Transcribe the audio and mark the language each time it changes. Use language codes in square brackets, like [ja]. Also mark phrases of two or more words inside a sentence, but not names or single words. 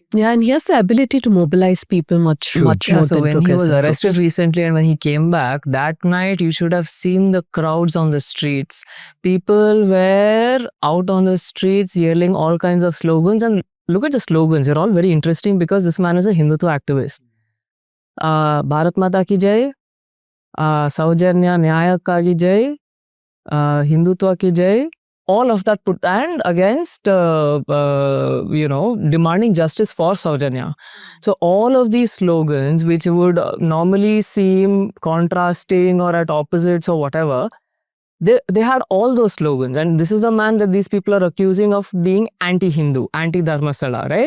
[en] Yeah, and he has the ability to mobilize people much more So than when he was progressive arrested groups. recently and when he came back, that night you should have seen the crowds on the streets. People were out on the streets yelling all kinds of slogans, and look at the slogans. They're all very interesting because this man is a Hindutva activist. [hi] Bharat Mata ki jai, Saujanya Nyaya ka ki jai, Hindutva ki jai. [en] All of that put and against, demanding justice for Saujanya. So all of these slogans, which would normally seem contrasting or at opposites or whatever, they had all those slogans. And this is the man that these people are accusing of being anti-Hindu, anti-Dharmasthala, right?